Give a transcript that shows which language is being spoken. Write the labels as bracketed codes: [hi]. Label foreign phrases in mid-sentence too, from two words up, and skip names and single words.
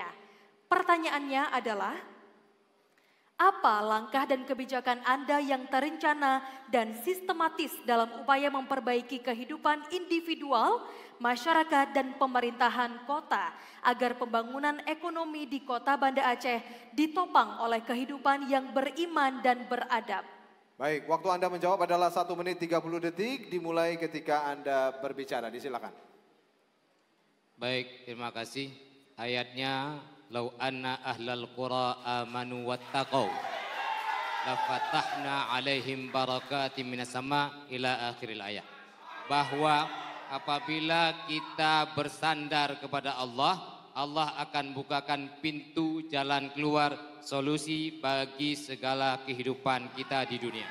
[id] Pertanyaannya adalah, apa langkah dan kebijakan Anda yang terencana dan sistematis dalam upaya memperbaiki kehidupan individual, masyarakat, dan pemerintahan kota agar pembangunan ekonomi di kota Banda Aceh ditopang oleh kehidupan yang beriman dan beradab? Baik, waktu Anda menjawab adalah 1 menit 30 detik dimulai ketika Anda berbicara. Disilakan. Baik, terima kasih. Ayatnya, [ar] لو أن أهل القرى آمنوا واتقوا لفتحنا عليهم بركات من السماء إلى آخر الآية. [id] Bahwa apabila kita bersandar kepada Allah, Allah akan bukakan pintu jalan keluar, solusi bagi segala kehidupan kita di dunia.